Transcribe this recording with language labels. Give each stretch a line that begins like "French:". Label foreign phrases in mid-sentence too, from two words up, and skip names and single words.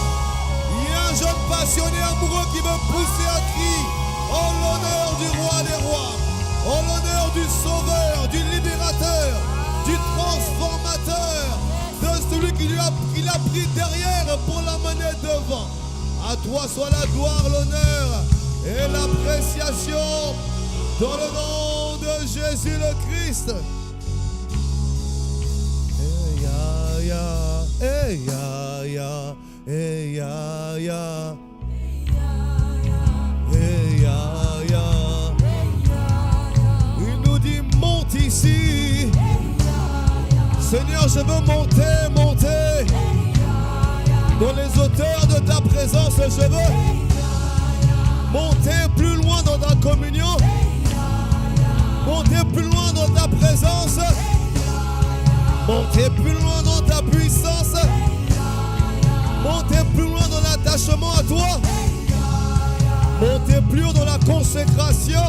French: Il y a un jeune passionné amoureux qui veut pousser un cri en l'honneur du roi des rois, en l'honneur du sauveur, du libérateur, du transformateur, de celui qui l'a pris derrière pour l'amener devant. À toi soit la gloire, l'honneur et l'appréciation dans le nom de Jésus le Christ. Hey ya ya, hey ya ya, hey ya ya, hey ya ya. Il nous dit monte ici. Seigneur, je veux monter, monter dans les hauteurs de ta présence. Je veux monter plus loin dans ta communion, monter plus loin dans ta présence, monter plus loin dans ta puissance, monter plus loin dans l'attachement à toi, monter plus haut dans la consécration.